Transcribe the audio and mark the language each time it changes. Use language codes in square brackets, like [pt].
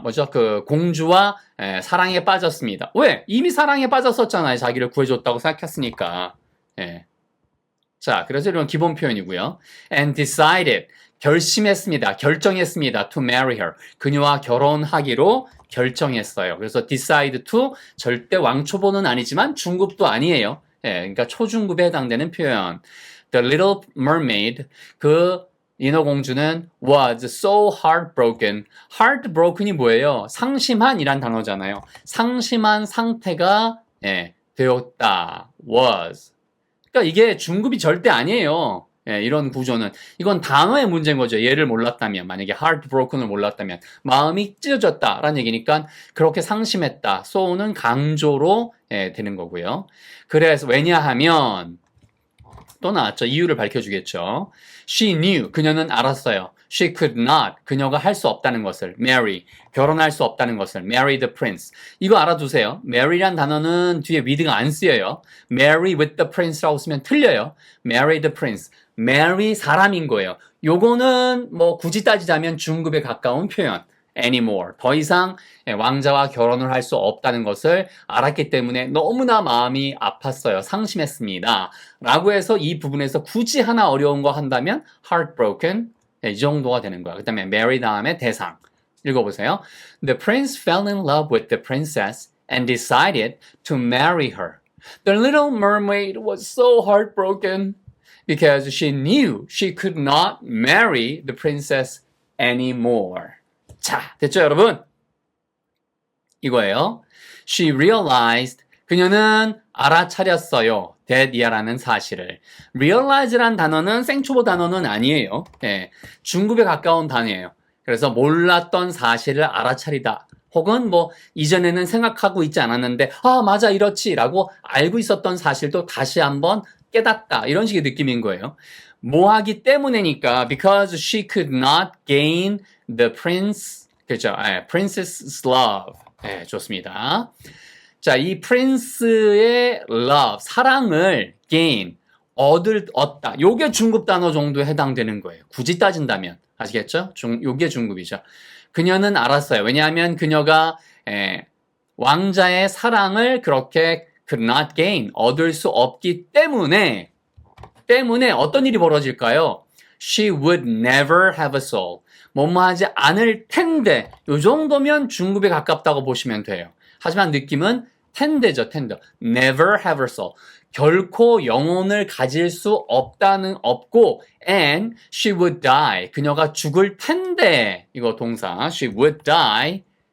[ko] 그 공주와 사랑에 빠졌습니다. 왜? 이미 사랑에 빠졌었잖아요. 자기를 구해줬다고 생각했으니까. 자, 그래서 이런 기본 표현이고요. [en] And decided, [ko] 결심했습니다. 결정했습니다. [en] To marry her. [ko] 그녀와 결혼하기로 결정했어요. 그래서 decide to 절대 왕초보는 아니지만 중급도 아니에요. 그러니까 초중급에 해당되는 표현. [en] The little mermaid, [ko] 그 인어공주는 [en] was so heartbroken. [ko] heartbroken이 뭐예요? 상심한이란 단어잖아요. 상심한 상태가 되었다. was. 그러니까 이게 중급이 절대 아니에요. 이런 구조는. 이건 단어의 문제인 거죠. 얘를 몰랐다면, 만약에 heartbroken을 몰랐다면 마음이 찢어졌다라는 얘기니까 그렇게 상심했다. so는 강조로 되는 거고요. 그래서 왜냐하면 또 나왔죠. 이유를 밝혀주겠죠. [en] She knew, [ko] 그녀는 알았어요. [en] She could not, [ko] 그녀가 할 수 없다는 것을. marry, 결혼할 수 없다는 것을. [en] marry the prince. [ko] 이거 알아두세요. marry란 단어는 뒤에 with가 안 쓰여요. [en] marry with the prince라고 [ko] 쓰면 틀려요. [en] marry the prince. [ko] marry 사람인 거예요. 요거는 뭐 굳이 따지자면 중급에 가까운 표현. [en] anymore. [ko] 더 이상 왕자와 결혼을 할 수 없다는 것을 알았기 때문에 너무나 마음이 아팠어요. 상심했습니다. 라고 해서 이 부분에서 굳이 하나 어려운 거 한다면 heartbroken. 이 정도가 되는 거야. 그 다음에 marry 다음에 대상. 읽어보세요. [en] The prince fell in love with the princess and decided to marry her. The little mermaid was so heartbroken because she knew she could not marry the princess anymore. [ko] 자, 됐죠, 여러분? 이거예요. [en] She realized, [ko] 그녀는 알아차렸어요. that이라는 사실을. realize란 단어는 생초보 단어는 아니에요. 중급에 가까운 단어예요. 그래서 몰랐던 사실을 알아차리다 혹은 뭐 이전에는 생각하고 있지 않았는데 아 맞아 이렇지 라고 알고 있었던 사실도 다시 한번 깨닫다 이런 식의 느낌인 거예요. 뭐 하기 때문에니까 [en] because she could not gain the prince [ko] 그죠? [en] princess's love. [ko] 네, 좋습니다. 자, 이 prince의 love 사랑을 gain 얻다. 요게 중급 단어 정도에 해당되는 거예요. 굳이 따진다면 아시겠죠? 요게 중급이죠. 그녀는 알았어요. 왜냐하면 그녀가 왕자의 사랑을 그렇게 [en] could not gain [ko] 얻을 수 없기 때문에 어떤 일이 벌어질까요? [en] She would never have a soul. [ko] 뭐뭐 하지 않을 텐데 요 정도면 중급에 가깝다고 보시면 돼요. 하지만 느낌은 텐데죠, 텐데. [en] Never have a soul. [ko] 결코 영혼을 가질 수 없고 [en] and she would die. [ko] 그녀가 죽을 텐데 이거 동사 [en] she would die.